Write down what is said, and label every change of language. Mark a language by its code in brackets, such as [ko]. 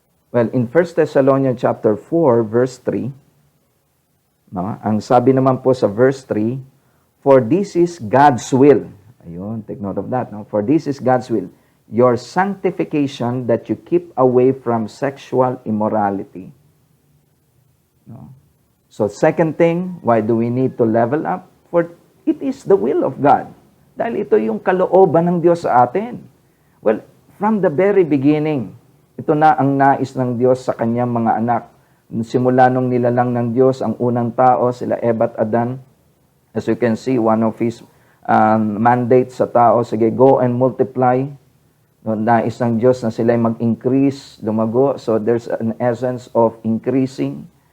[en] Well, in 1 Thessalonians chapter 4, verse 3, [tl] ang sabi naman po sa [en] verse 3, for this is God's will. Ayun, take note of that. No? For this is God's will. Your sanctification, that you keep away from sexual immorality. No? So second thing, why do we need to level up? For it is the will of God. [tl] Dahil ito yung kalooban ng Diyos sa atin. [en] Well, from the very beginning, [tl] ito na ang nais ng Diyos sa kanyang mga anak. Simula nung nilalang ng Diyos ang unang tao, sila Eva at Adan. [en] As you can see, one of His mandate [tl] sa tao, sige, [en] go and multiply. [tl] Nais ng Diyos na sila mag-increase, lumago. [en] So there's an essence of increasing.